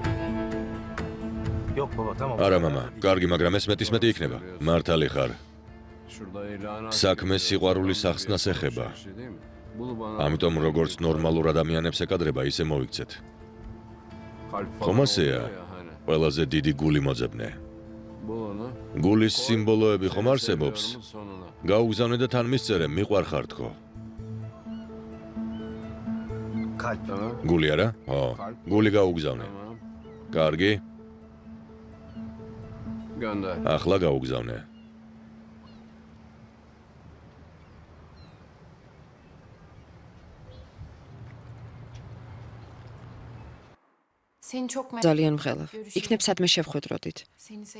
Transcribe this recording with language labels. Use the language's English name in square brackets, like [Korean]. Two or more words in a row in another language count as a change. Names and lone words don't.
[Turkish] Yok baba tamam. [Georgian] არა, მამა, კარგი, მაგრამ ეს მეტის მეტი იქნება. მართალი ხარ. საქმე სიყვარულის ახსნას ეხება. ამიტომ როგორც ნორმალურ ადამიანებს ეკადრება, ისე მოიქცეთ. ხომ ასეა? ყველაზე დიდი გული მოძებნე. გულის სიმბოლოები ხომ არსებობს? გაუგზავნე და თან მისწერე, მიყვარხარ თქო. [Turkish] Kalp. [Georgian] გული არა? ო, გული გაუგზავნე. კარგი. ახლა გაუგზავნე. [Turkish] Seni çok merak [Georgian] ძალიან მღელავ. იქნებ სადმე შევხვედროდით. [Turkish] Seni seviyorum.